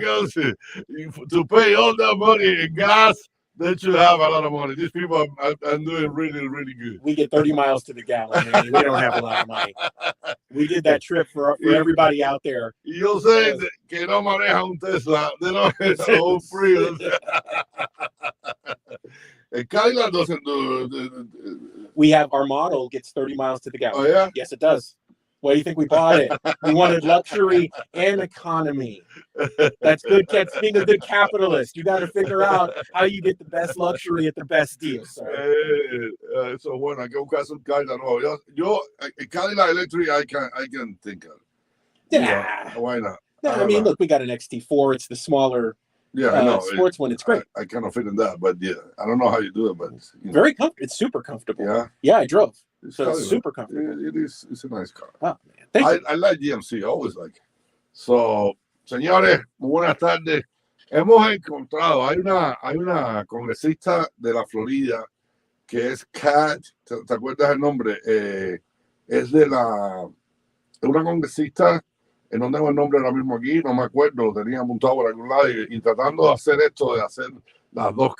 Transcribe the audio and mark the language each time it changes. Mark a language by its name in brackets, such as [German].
[English] Because to pay all that money in gas, they should have a lot of money. These people are doing really, really good. We get 30 miles to the gallon, man. We don't have a lot of money. We did that trip for everybody out there. [Spanish] Y yo sé que no maneja un Tesla. [English] They don't have all free. Cadillac doesn't do. We have our model gets 30 miles to the gallon. Oh, yeah? Yes, it does. Why do you think we bought it? We wanted luxury and economy. That's good. Being a good capitalist, you got to figure out how you get the best luxury at the best deal, sir. [Spanish] Eso bueno, hay que buscarse un Cadillac nuevo. [English] Yo Cadillac Electric, I can think of. Yeah. Why not? Yeah, I mean, look, we got an XT4. It's the smaller I know. sports one. It's great. I kind of fit in that, but yeah, I don't know how you do it, but very comfortable. It's super comfortable. Yeah. Yeah, I drove. It's super comfortable. It is. It's a nice car. Oh, man. I like GMC. I always like it. [Spanish] So, señores, muy buenas tardes. Hemos encontrado, hay una congresista de la Florida que es Kat, ¿te acuerdas el nombre? Es de una congresista, no tengo el nombre ahora mismo aquí, no me acuerdo, lo tenía apuntado por algún lado y tratando de hacer esto, de hacer las dos.